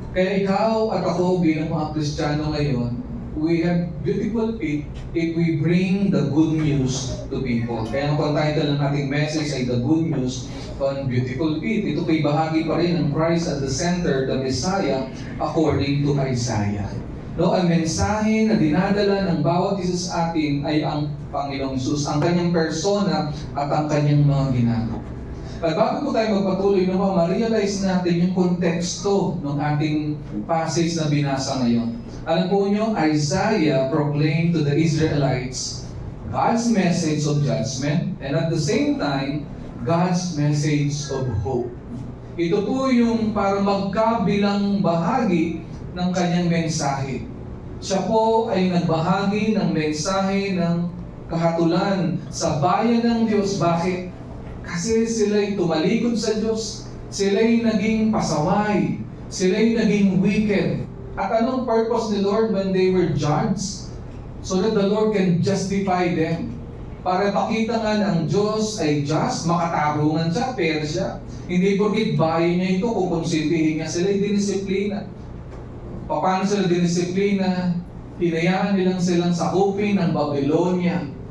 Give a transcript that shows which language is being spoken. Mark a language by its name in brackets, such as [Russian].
[Filipino] Kaya ikaw at ako bilang mga Kristiyano ngayon, [English] we have beautiful feet if we bring the good news to people. [Filipino] Kaya ang title ng ating message ay The Good News on Beautiful Feet. Ito po'y bahagi pa rin ng Christ at the Center, [English] the Messiah, according to Isaiah. [Filipino] No, ang mensahe na dinadala ng bawat isa sa atin ay ang Panginoong Hesus, ang kanyang persona at ang kanyang mga ginagawa. At bago po tayo magpatuloy, ma-realize natin yung konteksto ng ating passage na binasa ngayon. Alam po nyo, [English] Isaiah proclaimed to the Israelites God's message of judgment and at the same time, God's message of hope. [Filipino] Ito po yung para magkabilang bahagi ng kanyang mensahe. Siya po ay nagbahagi ng mensahe ng kahatulan sa bayan ng Diyos. Bakit? Kasi sila'y tumalikod sa Diyos, sila'y naging pasaway, sila'y naging wicked. At anong [English] purpose ni Lord when they were judged? So that the Lord can justify them. [Filipino] Para pakita nga ng Diyos ay just, makatarungan siya, fair siya. Hindi porkit bayan niya ito, kukonsintihin niya sila, dinisiplina. Paano sila dinisiplina? Hinayaan nilang silang sakupin ng Babylonia.